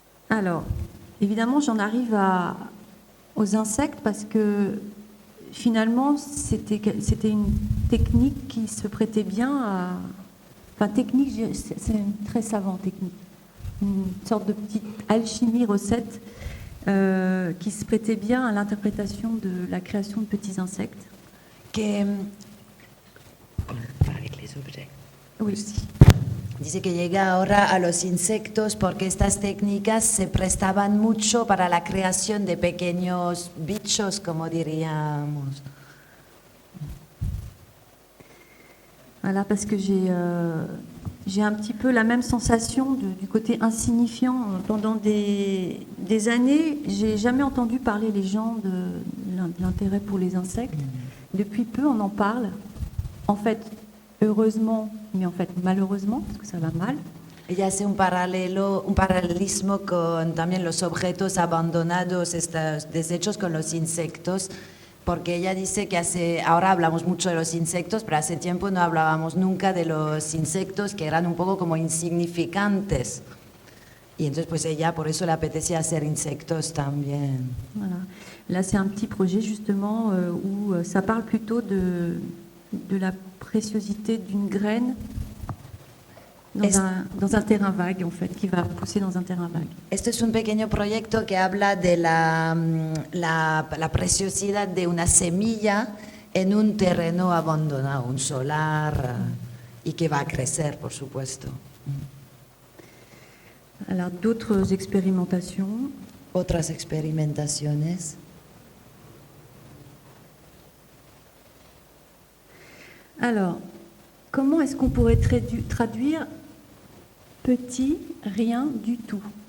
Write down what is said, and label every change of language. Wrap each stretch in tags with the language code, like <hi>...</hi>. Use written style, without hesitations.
<fr>Alors, évidemment, j'en arrive aux insectes parce que finalement, c'était une technique qui se prêtait bien à... Enfin, technique, c'est une très savante technique. Une sorte de petite alchimie recette qui se prêtait bien à l'interprétation de la création de petits insectes. Que. Avec les objets. Oui.</fr> <es>Dice que llega ahora a los insectos porque estas técnicas se prestaban mucho para la creación de pequeños bichos, como diríamos.</es> <fr>Voilà, parce que j'ai un petit peu la même sensation du côté insignifiant. Pendant des années, j'ai jamais entendu parler les gens de l'intérêt pour les insectes. Depuis peu, on en parle. En fait, heureusement, mais en fait malheureusement, parce que ça va mal.</fr> <es>Ella hace un paralelismo con también los objetos abandonados, estos desechos con los insectos, porque ella dice que ahora hablamos mucho de los insectos, pero hace tiempo no hablábamos nunca de los insectos que eran un poco como insignificantes. Y entonces pues ella por eso le apetecía hacer insectos también.</es> <fr>Voilà. Là, c'est un petit projet justement où ça parle plutôt de la préciosité d'une graine dans un terrain vague, en fait, qui va pousser dans un terrain vague.</fr> <es>Esto es un pequeño proyecto que habla de la preciosidad de una semilla en un terreno abandonado, un solar, y que va a crecer, por supuesto.</es> <fr>Alors, d'autres expérimentations.</fr> <es>Otras experimentaciones.</es> <fr>Alors, comment est-ce qu'on pourrait traduire petit, rien du tout?</fr>